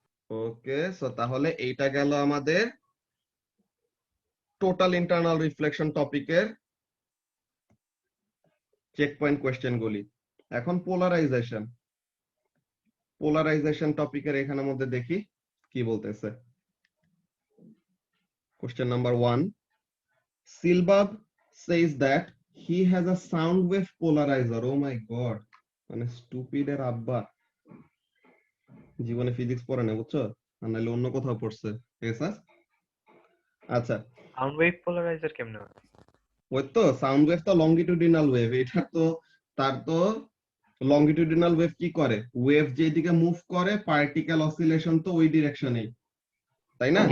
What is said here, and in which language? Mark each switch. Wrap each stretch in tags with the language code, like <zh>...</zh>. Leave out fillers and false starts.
<bn>ওকে, so তাহলে এইটা গেল আমাদের টোটাল ইন্টারনাল রিফ্লেকশন টপিকের চেক পয়েন্ট কোয়েশ্চেন গুলি। এখন পোলারাইজেশন। পোলারাইজেশন টপিকের এখানের মধ্যে দেখি কি বলতেছে। Question number 1,</bn> <en>Silbab says that he has a sound wave polarizer. Oh my god,</en> <bn>মানে স্টুপিড এর আব্বা জীবনে ফিজিক্স পড়ে না, বুঝছো? আর নাহলে অন্য কোথাও পড়ছে। ঠিক আছে, আচ্ছা। সাউন্ড ওয়েভ পোলারাইজার কেমনে হয়? ওই তো সাউন্ড ওয়েভ তো লংগিটিউডিনাল ওয়েভ, এটা তো তার তো লংগিটিউডিনাল ওয়েভ কি করে, ওয়েভ যেদিকে মুভ করে পার্টিকেল অসিলেশন তো ওই ডিরেকশনেই, তাই না?</bn>